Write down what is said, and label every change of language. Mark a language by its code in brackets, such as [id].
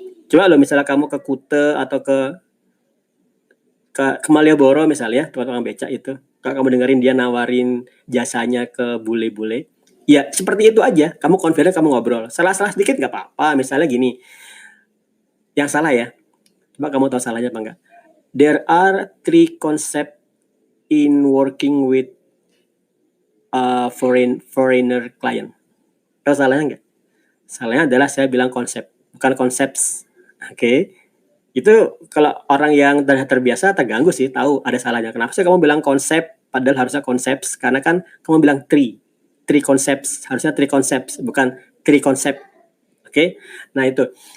[id] Coba lo misalnya kamu ke Kuta atau ke Malioboro misalnya, tukang becak itu, kalau kamu dengerin dia nawarin jasanya ke bule-bule, ya seperti itu aja, kamu confident, kamu ngobrol. Salah-salah sedikit nggak apa-apa, misalnya gini, yang salah ya, coba kamu tahu salahnya apa enggak. [en] There are 3 concepts in working with foreigner client. [id] Tahu salahnya enggak? Salahnya adalah saya bilang konsep, bukan concepts. Oke. Itu kalau orang yang sudah terbiasa terganggu sih, tahu ada salahnya. Kenapa sih kamu bilang konsep padahal harusnya concepts? Karena kan kamu bilang three concepts, harusnya 3 concepts, bukan 3 concept. Oke. Nah itu.